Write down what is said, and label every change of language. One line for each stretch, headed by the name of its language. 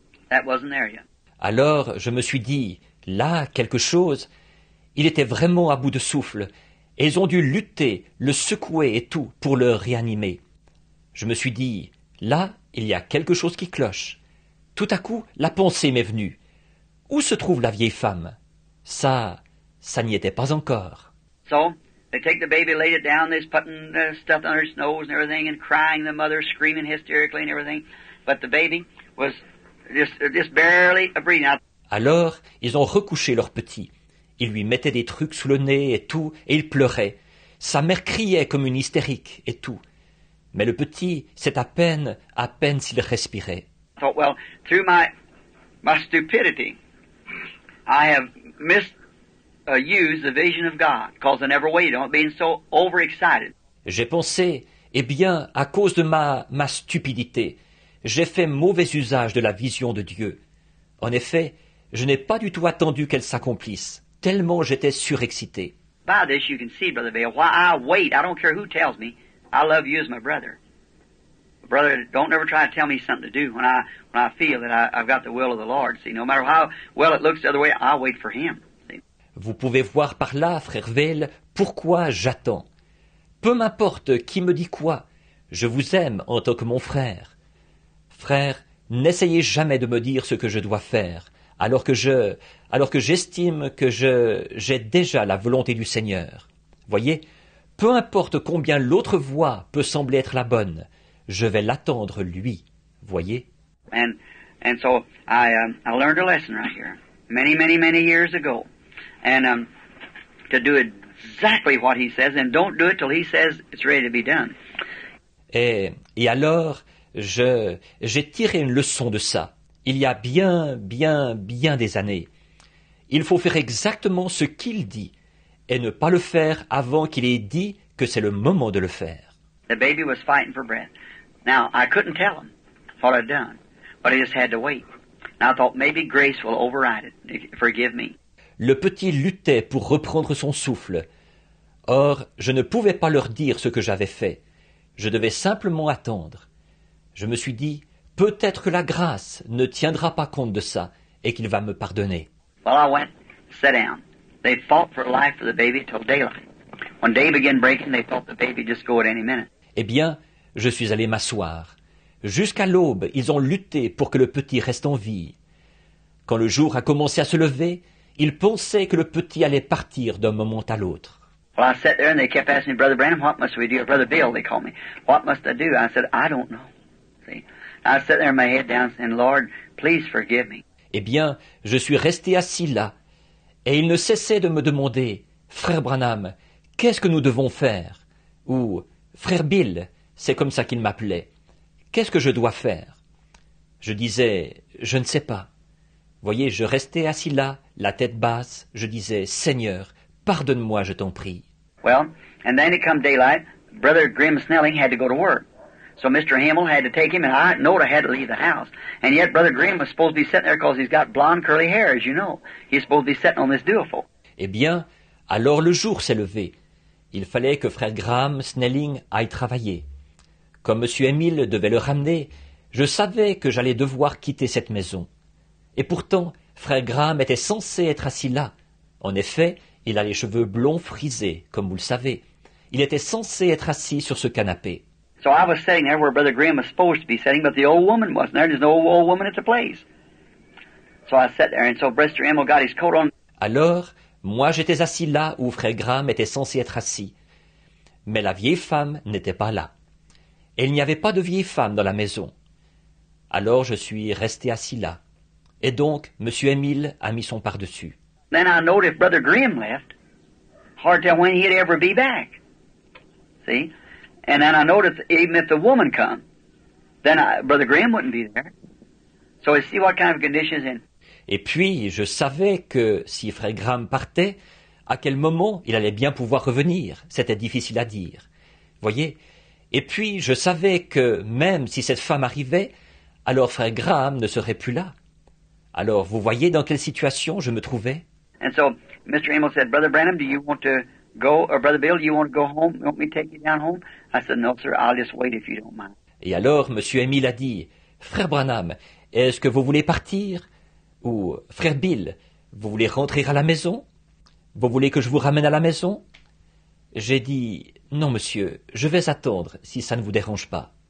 English: That wasn't there yet.
French: Alors je me suis dit, là, quelque chose. Il était vraiment à bout de souffle. Et ils ont dû lutter, le secouer et tout pour le réanimer. Je me suis dit, là, il y a quelque chose qui cloche. Tout à coup, la pensée m'est venue. Où se trouve la vieille femme? Ça n'y était pas encore.
English: So, they take the baby, laid it down, they're putting stuff under its nose and everything and crying, the mother screaming hysterically and everything. But the baby was just barely breathing out.
French: Alors, ils ont recouché leur petit. Ils lui mettaient des trucs sous le nez et tout, et il pleurait. Sa mère criait comme une hystérique et tout. Mais le petit, c'est à peine s'il respirait.
English: I thought, well, through my stupidity, I have misused the vision of God, because I never waited on it, being so overexcited.
French: J'ai pensé, eh bien, à cause de ma stupidité, j'ai fait mauvais usage de la vision de Dieu. En effet, je n'ai pas du tout attendu qu'elle s'accomplisse, tellement j'étais surexcité.
English: By this you can see, Brother Vail, why I wait. I don't care who tells me. I love you as my brother. Brother, don't ever try to tell me something to do when I feel that I've got the will of the Lord. See, no matter how well it looks the other way, I'll wait for Him. See?
French: Vous pouvez voir par là, frère Vail, pourquoi j'attends. Peu m'importe qui me dit quoi, je vous aime en tant que mon frère. Frère, n'essayez jamais de me dire ce que je dois faire, alors que j'estime que j'ai déjà la volonté du Seigneur. Voyez, peu importe combien l'autre voie peut sembler être la bonne, je vais l'attendre lui. Voyez?
English: And so I learned a lesson right here, many years ago, and to do exactly what He says, and don't do it till He says it's ready to be done.
French: Et alors, j'ai tiré une leçon de ça. Il y a bien des années. Il faut faire exactement ce qu'il dit et ne pas le faire avant qu'il ait dit que c'est le moment de le faire.
English: The baby was fighting for breath. Now, I couldn't tell him what I'd done, but I just had to wait. And I thought maybe grace will override it. Forgive me.
French: Le petit luttait pour reprendre son souffle. Or, je ne pouvais pas leur dire ce que j'avais fait. Je devais simplement attendre. Je me suis dit, peut-être que la grâce ne tiendra pas compte de ça et qu'il va me pardonner.
English: Well, I went, sat down. They fought for life for the baby till daylight. When day began breaking, they thought the baby just go at any minute.
French: Eh bien, je suis allé m'asseoir. Jusqu'à l'aube, ils ont lutté pour que le petit reste en vie. Quand le jour a commencé à se lever, ils pensaient que le petit allait partir d'un moment à l'autre.
English: Well, I sat there and they kept asking me, Brother Branham, what must we do? Or Brother Bill, they called me. What must I do? I said, I don't know. See? I sat there with my head down saying, Lord, please forgive me.
French: Eh bien, je suis resté assis là, et ils ne cessaient de me demander, Frère Branham, qu'est-ce que nous devons faire? Ou, Frère Bill, c'est comme ça qu'ils m'appelaient. Qu'est-ce que je dois faire? Je disais, je ne sais pas. Voyez, je restais assis là, la tête basse, je disais, Seigneur, pardonne-moi, je t'en prie.
English: Well, and then it come daylight, Brother Grim Snelling had to go to work. So Mr. Hamill had to take him, and I knowed I had to leave the house. And yet Brother Grimm was supposed to be sitting there because he's got blonde curly hair, as you know. He's supposed to be sitting on this duophone.
French: Eh bien, alors le jour s'est levé. Il fallait que frère Graham Snelling aille travailler. Comme M. Emile devait le ramener, je savais que j'allais devoir quitter cette maison. Et pourtant, frère Graham était censé être assis là. En effet, il a les cheveux blonds frisés, comme vous le savez. Il était censé être assis sur ce canapé.
English: So I was sitting there where Brother Grimm was supposed to be sitting, but the old woman wasn't there. There's no old woman at the place. So I sat there, and so Brother Emil got his coat on.
French: Alors, moi j'étais assis là où frère Graham était censé être assis. Mais la vieille femme n'était pas là. Et il n'y avait pas de vieille femme dans la maison. Alors je suis resté assis là. Et donc, M. Emile a mis son par-dessus.
English: Then I knowed if Brother Grimm left, hard to tell when he'd ever be back. See? And then I noticed even if the woman come, then Brother Grimm wouldn't be there. So you see what kind of condition he's in.
French: Et puis, je savais que si frère Graham partait, à quel moment il allait bien pouvoir revenir. C'était difficile à dire. Voyez? Et puis, je savais que même si cette femme arrivait, alors frère Graham ne serait plus là. Alors, vous voyez dans quelle situation je me trouvais?
English: And so Mr. Emil said, Brother Branham, do you want to go, or Brother Bill, do you want to go home? You want me to take you down home? I said, no, sir, I'll just wait if you don't mind.
French: Et alors, M. Emile a dit, Frère Branham, est-ce que vous voulez partir? Ou, Frère Bill, vous voulez rentrer à la maison? Vous voulez que je vous ramène à la maison? J'ai dit, non, monsieur, je vais attendre, si ça ne vous dérange pas.